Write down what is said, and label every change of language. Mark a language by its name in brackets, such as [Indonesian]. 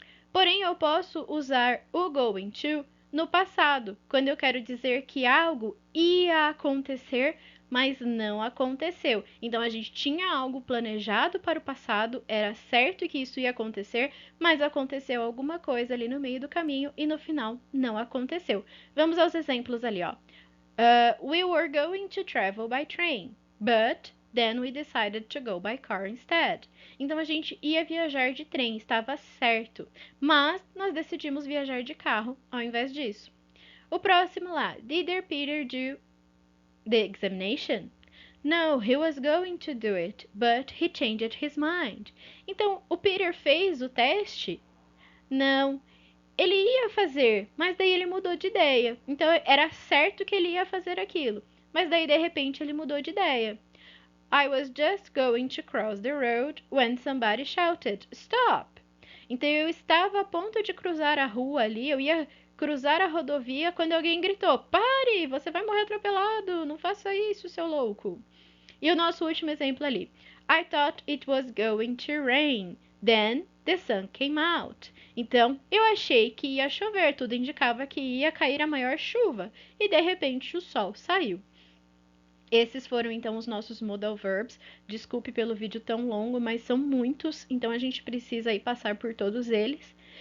[Portuguese] Porém, eu posso usar o going to no passado, quando eu quero dizer que algo ia acontecer, mas não aconteceu. Então, a gente tinha algo planejado para o passado, era certo que isso ia acontecer, mas aconteceu alguma coisa ali no meio do caminho e no final não aconteceu. Vamos aos exemplos ali, ó. [English] We were going to travel by train. But then we decided to go by car instead. [Portuguese] Então a gente ia viajar de trem, estava certo. Mas nós decidimos viajar de carro ao invés disso. O próximo lá. [English] Did Peter do the examination? No, he was going to do it, but he changed his mind. [Portuguese] Então, o Peter fez o teste? Não, ele ia fazer, mas daí ele mudou de ideia. Então era certo que ele ia fazer aquilo, mas daí de repente ele mudou de ideia. [English] I was just going to cross the road when somebody shouted, Stop! [Portuguese] Então eu estava a ponto de cruzar a rua ali, eu ia cruzar a rodovia quando alguém gritou, Pare! Você vai morrer atropelado! Não faça isso, seu louco! E o nosso último exemplo ali. [English] I thought it was going to rain. Then the sun came out. [Portuguese] Então, eu achei que ia chover, tudo indicava que ia cair a maior chuva. E de repente o sol saiu. Esses foram então os nossos modal verbs. Desculpe pelo vídeo tão longo, mas são muitos, então a gente precisa aí passar por todos eles.